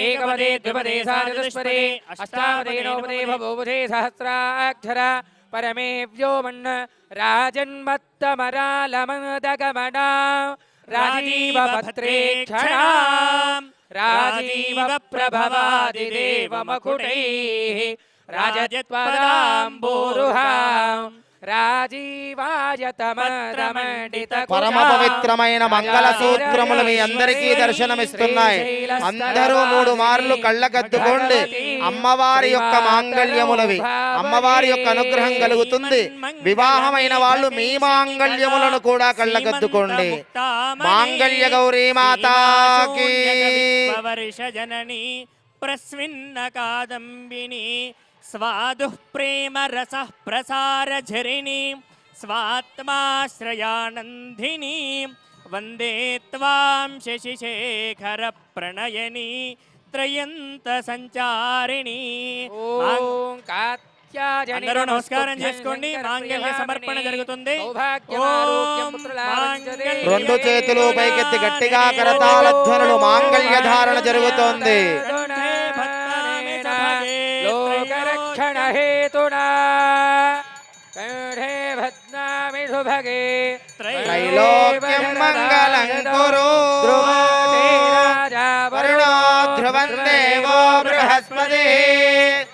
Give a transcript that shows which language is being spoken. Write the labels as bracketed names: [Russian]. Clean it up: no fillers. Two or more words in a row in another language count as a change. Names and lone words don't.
[Sanskrit] एकपदे द्विपदे साचतुष्पदे अष्टापदे नवपदे भवोपदे सहस्राक्षर परमे व्योमन् राजन्मत्तमरालमदगमना राजीवभद्रेक्षणाम् राजीवप्रभवादिदेवमकुटैः राजत्वदाम्बोरुहाम् [Telugu] పరమ పవిత్రమైన మంగళ సూత్రములు మీ అందరికీ దర్శనమిస్తున్నాయి. అందరూ 3 మార్లు కళ్ళకద్దుకోండి. అమ్మవారి యొక్క మాంగళ్యములవి, అమ్మవారి యొక్క అనుగ్రహం కలుగుతుంది. వివాహమైన వాళ్ళు మీ మాంగళ్యములను కూడా కళ్ళకద్దుకోండి. మాంగళ్య గౌరీ మాతాకి [Sanskrit] జనని ప్రస్విన్న కాదంబిని स्वादुः प्रेम रसः प्रसार झरिणी स्वात्माश्रयानन्दिनी वन्दे त्वां शशिशेखर प्रणयनी त्रयंत संचारिणी. [Telugu] అందరూ నమస్కారం చేసుకోండి. మాంగళ్య సమర్పణ జరుగుతుంది. రెండు చేతులు పైకెత్తి గట్టిగా కరతాళ ధ్వనులు మాంగళ్య ధారణ జరుగుతోంది. [Sanskrit] हेतुना कंठे भद्नामि सुभगे त्रैलोक्यं मंगलं कुरु वरुणो ध्रुवं देवो बृहस्पतिः